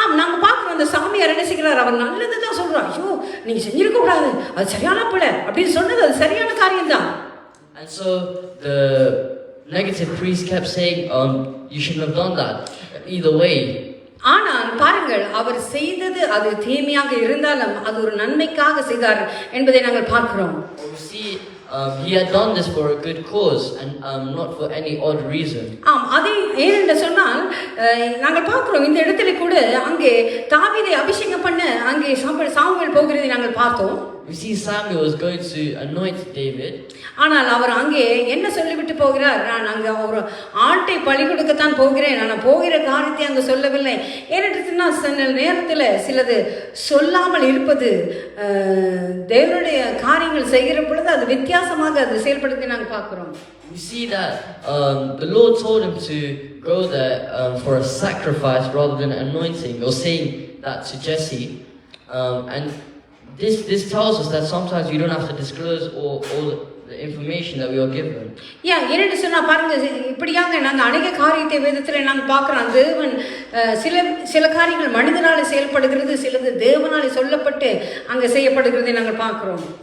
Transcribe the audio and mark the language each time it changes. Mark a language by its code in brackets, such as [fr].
[ta] நாங்க பார்க்கிறோம், அந்த சாமியார் என்ன செய்கிறார், அவர் நல்லது தான் சொல்றார், ஐயோ நீங்க செஞ்சிருக்க கூடாது, அது சரியான பிள்ளை அப்படின்னு சொன்னது அது சரியான காரியம் தான். [en] And so the negative priest kept saying, you shouldn't have done that. Either way. [ta] ஆனால் பாருங்கள், அவர் செய்தது அது தீமையாக இருந்தாலும் அது ஒரு நன்மைக்காக செய்தார் என்பதை நாங்கள் பார்க்கிறோம். [en] We see he had done this for a good cause and not for any odd reason. [ta] அதை ஏனென்று சொன்னால் நாங்கள் பார்க்கிறோம், இந்த இடத்துல கூட அங்கே தாவீதை அபிஷேகம் பண்ண அங்கே சாமுவேல் போகிறதை நாங்கள் பார்த்தோம். [en] We see Samuel is going to anoint David. [ta] ஆனால் அவர் அங்கே என்ன சொல்லிவிட்டு போகிறார், நான் அங்கே ஒரு ஆட்டை பலி கொடுக்கத்தான் போகிறேன், நான் போகிற காரியத்தை அங்கே சொல்லவில்லை. ஏனென்று சொன்னால் சில நேரத்தில் சிலது சொல்லாமல் இருப்பது தேவனுடைய காரியங்கள் செய்கிற பொழுது அது வித்தியாசமாக அது செயல்படுத்தி நாங்கள் பார்க்குறோம். [en] We see that the Lord told him to go there for a sacrifice rather than an anointing, or saying that to Jesse. And this tells us that sometimes we don't have to disclose all the information that we are given. [ta] என்னென்னு சொன்னா பாருங்க, இப்படியாக நாங்கள் அநேக காரியத்தை வேதத்தில் நாங்கள் பார்க்குறோம். தேவன் சில காரியங்கள் மனிதனாலே செயல்படுகிறது, சிலது தேவனாலே சொல்லப்பட்டு அங்கே செய்யப்படுகிறதை நாங்கள் பார்க்குறோம்.